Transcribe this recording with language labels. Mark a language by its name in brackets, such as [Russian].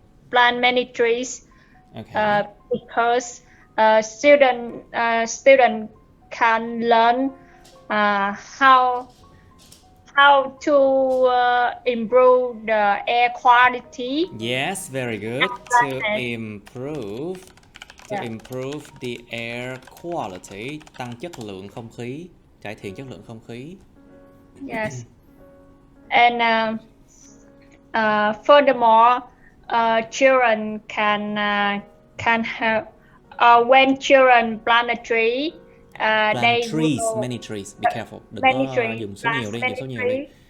[English] Plant many trees. Okay. Because student can learn how to improve the air quality. Yes, very good. To improve the air quality, [Vietnamese] tăng chất lượng không khí, cải thiện chất lượng không khí. [English] Yes. And furthermore, children can help when children plant a tree. Plant trees, many trees. Be careful. [Vietnamese] Đừng có dùng số nhiều đi, dùng số nhiều đi.